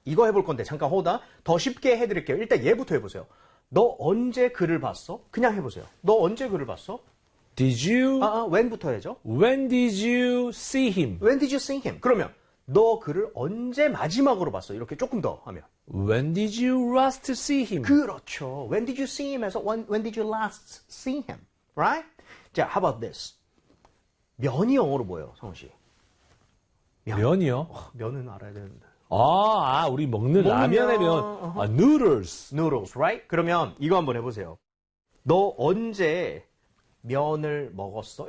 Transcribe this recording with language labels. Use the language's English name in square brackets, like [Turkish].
[Korean] 이거 해볼 건데 잠깐 호다 더 쉽게 해드릴게요. 일단 얘부터 해보세요. 너 언제 글을 봤어? 그냥 해보세요. 너 언제 글을 봤어? [English] Did you? [Korean] when부터 해야죠. [English] When did you see him? When did you see him? [Korean] 그러면 너 글을 언제 마지막으로 봤어? 이렇게 조금 더 하면. [English] When did you last see him? [Korean] 그렇죠. [English] When did you see him에서 when did you last see him? Right? 자, how about this? [Korean] 면이 영어로 뭐예요, 성훈 씨? 면. 면이요? 면은 알아야 되는데. 우리 먹는 라면의 면. Noodles. [English] Noodles, right? [Korean] 그러면 이거 한번 해보세요. 너 언제 면을 먹었어?